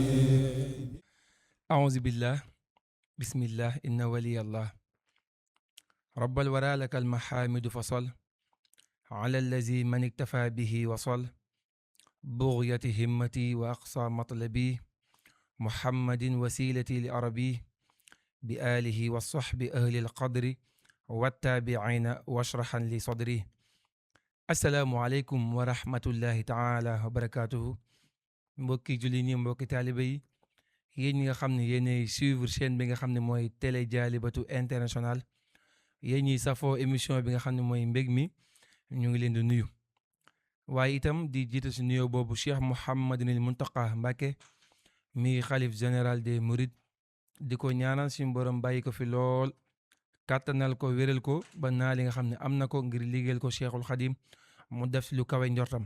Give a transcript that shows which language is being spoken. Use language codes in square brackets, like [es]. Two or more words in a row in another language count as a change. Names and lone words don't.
[ar] أعوذ بالله بسم الله إن ولي الله رب الورى لك المحامد فصل على الذي من اكتفى به وصل بغية همتي وأقصى مطلبي محمد وسيلتي لأربي بآله والصحب أهل القدر والتابعين واشرحا لصدري. السلام عليكم ورحمة الله تعالى وبركاته. [wo] mbokki julli ñi mbokki taalibe yi yéen ñi nga xam ne yéenay [fr] suivre chaîne [wo] bi nga xam ne mooy télé Dialibatoul International, yéen ñi safoo émission bi nga xam ne mooy mbég mi, ñu ngi leen di nuyu. waaye itam di jiite si nuyoo boobu Cheikh Mouhamadinil Muntaqa Mbàkke mi xalif [fr] général des Mourides, [wo] di ko ñaanal suñu borom bàyyi ko fi lool, kàttanal ko wéral ko ba naa li nga xam ne am na ko ngir liggéeyal ko Cheikhul Xadim mu def si lu kawe njortam.